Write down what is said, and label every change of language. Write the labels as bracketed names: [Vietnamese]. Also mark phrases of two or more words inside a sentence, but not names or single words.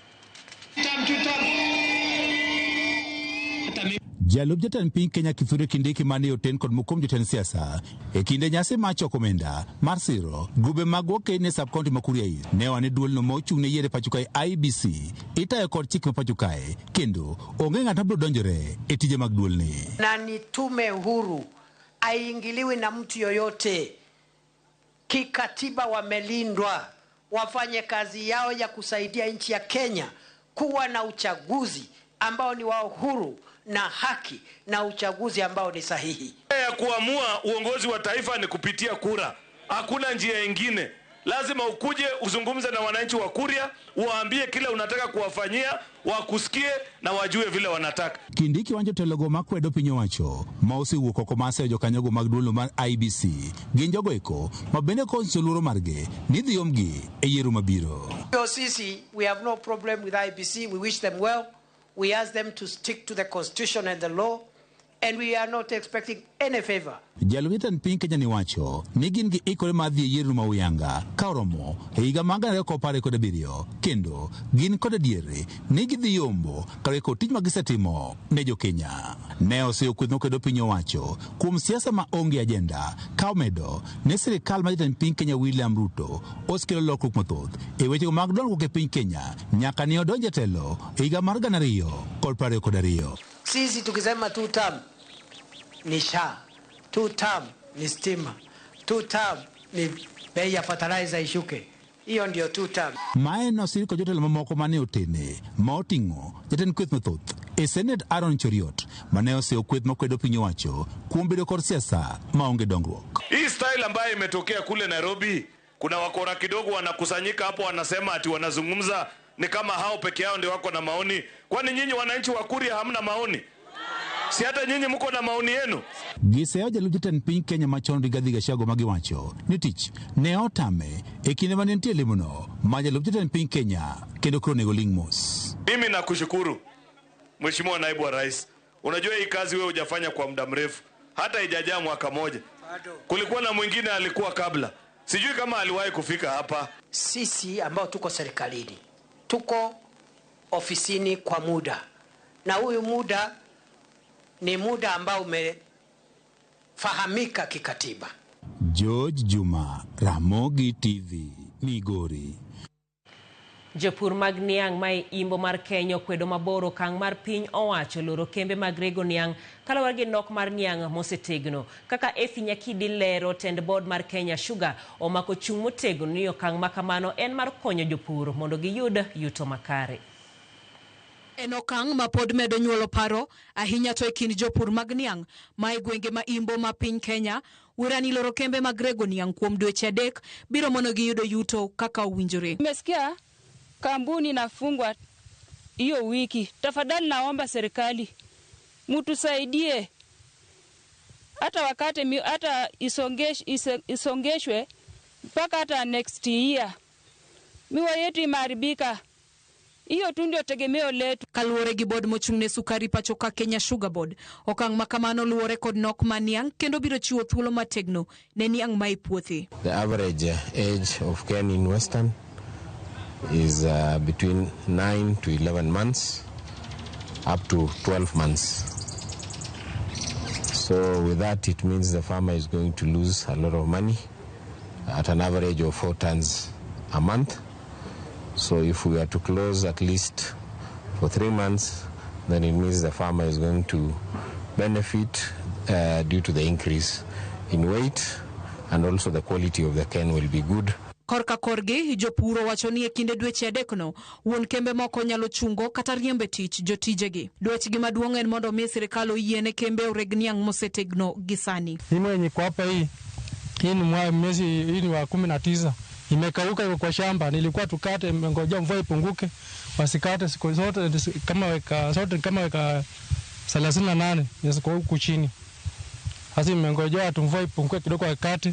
[Luo (Kenya and Tanzania)] Jalup jatend piny Kenya Kithure Kindiki mane oten kod mokom jotend siasa e kinde nyasi mar choko omenda mar siro grube mag okene sub county ma Kuria East ne wane duolno mochung' ne yiero pacho kae IEBC itayo kod chik ma pacho kae, kendo onge ng'at mabiro donjore e tije mag duolni. [Swahili] Na ni tume huru, haingiliwi na mtu yoyote. Kikatiba wamelindwa, wafanye kazi yao ya kusaidia nchi ya Kenya kuwa na uchaguzi ambao ni wa huru na haki na uchaguzi ambao ni sahihi. Ya kuamua uongozi wa taifa ni kupitia kura. Hakuna njia nyingine. Lazima ukuje uzungumze na wananchi wa Kuria, uwaambie kile unataka kuwafanyia, wakusikie na wajue vile wanataka. [Luo (Kenya and Tanzania)] Kindiki wanjo telogo makwedo piny owacho ma osewuok oko mase jokanyogo mag duolno mar IEBC gin jogo eko mabende konso luoro margi ni dhi omgi e yiero mabiro. [Swahili] Sisi, [English] we have no problem with IEBC. We wish them well. We ask them to stick to the constitution and the law and we are not expecting any favor. [Luo (Kenya and Tanzania)] Jalumitan piny Kenya ni wacho ni gin gi ikore mar dhi yiero ma uyanga ka oromo e higa mag 2017 kendo gin kod adieri ni gidhi yombo kare kod tich magisetimo ne jo Kenya. Ne osekwedho kwedo piny owacho kuom siasa ma onge ajenda ka omedo ne sirikal mar jatend piny Kenya William Ruto osekelo lokruok mathoth e weche mag dongruok e piny Kenya nyaka ne odonje telo e higa mar 2022. [Swahili] Sisi tukisema 2 term ni SHA, 2 term ni stima, 2 term ni bei ya fertilizer ishuke. Hiyo ndio 2 term. [Luo (Kenya and Tanzania)] Mae nosiri kod jotelo mamoko mane otene ma oting'o jatend kweth mathoth e Senate Aaron Cheriot mane oseo kweth makwedo piny owacho kuom bedo kod siasa maonge dongruok. [Swahili] Hii style ambayo imetokea kule Nairobi, kuna wakora kidogo wanakusanyika hapo wanasema ati wanazungumza ni kama hao peke yao ndio wako na maoni. Kwani nyinyi wananchi wa Kuria hamna maoni? Si hata nyinyi mko na maoni yenu? [Luo (Kenya and Tanzania)] Giseo jalup jatend piny Kenya machon Rigathi Gachagua magiwacho ni tich ne otame e kinde mane nitie lemono ma jalup jatend piny Kenya kendo koro nego ling mos. [Swahili] Mimi nakushukuru Mheshimiwa Naibu wa Rais. Unajua hii kazi wewe hujafanya kwa muda mrefu. Hata ijajaa mwaka moja. Kulikuwa na mwingine alikuwa kabla. Sijui kama aliwahi kufika hapa. Sisi ambao tuko serikalini, tuko ofisini kwa muda. Na huyu muda ni muda ambao umefahamika kikatiba. [Luo (Kenya and Tanzania)] George Juma, Ramogi TV, Migori. Jopur mag niang' ma imbo mar Kenya kwedo maboro kang' mar piny owacho loro kembe mag rego niang' kaluwore gi nok mar niang' mosetegno. Kaka Efi Nyakidi lero, tend board mar Kenya Sugar omako chung' motegno ni okang' makamano en mar konyo jopur mondo giyud yuto makare. En okang' ma pod medo nyuolo paro ahinya to e kind jopur mag niang' ma e gwenge ma imbo ma piny Kenya. Wirani loro kembe mag rego niang' kuom dweche 3 biro mono giyudo yuto kaka owinjore. [Swahili] Nimesikia kampuni inafungwa hiyo wiki. Tafadhali naomba serikali mtusaidie hata wakati hata isongeshwe mpaka hata [English] next year. [Swahili] Miwa yetu imeharibika. Hiyo tu ndio tegemeo letu. [Luo (Kenya and Tanzania)] Kaluwore gi board mochung'ne sukari pacho ka Kenya Sugar Board, okang' makamano luwore kod nok ma niang' kendo biro chiwo thuolo mategno ne niang' ma ipuothi. [English] The average age of Ken in Western is between 9 to 11 months up to 12 months. So with that it means the farmer is going to lose a lot of money at an average of 4 tons a month. So if we are to close at least for 3 months, then it means the farmer is going to benefit due to the increase in weight, and also the quality of the cane will be good. [Luo (Kenya and Tanzania)] Korka korgi, jopuro wacho ni e kinde dweche 3 no, wuon kembe moko nyalo chungo kata riembe tich jotijegi. Dwechgi maduong' en mondo mi sirikal oyiene kembe oreg niang' mosetegno gisani. [Swahili] Mimi yenye kwa hapa hii ni mwezi hii ni wa 19. Imekauka kwa shamba, nilikuwa tukate, ngoja mvua ipunguke, wasikate siku zote kama weka 38 yasiko huku chini. Hasi mmengojea tu mvua ipunguke kidogo wakati.